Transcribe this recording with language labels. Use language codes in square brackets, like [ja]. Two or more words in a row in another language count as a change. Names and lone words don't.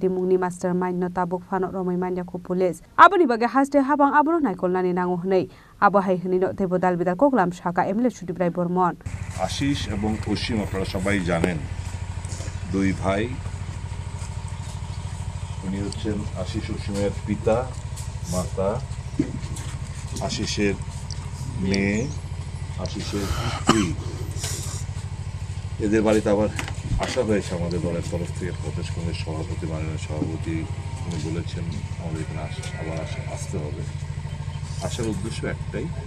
[trp] mungni mastermind no tabuk fanok romai manya ko police aboni bage haste habang abro naikolnani nango hnei abo hai hni no tebo dalbidar koklam Shaka MLA Shudibrai Bormon [bn] আশিস এবং অসীম আপনারা সবাই জানেন দুই ভাই উনি হচ্ছেন আশিস অসীমের পিতা মাতা আশিসের মেয়ে আশিসের স্ত্রী এদের বাড়িতে আবার আসা হয়েছে আমাদের দলের তরফ থেকে প্রদেশ কংগ্রেস সভাপতি মাননীয় সভাপতি উনি বলেছেন আমাদের এখানে আবার আসতে হবে আসার উদ্দেশ্য একটাই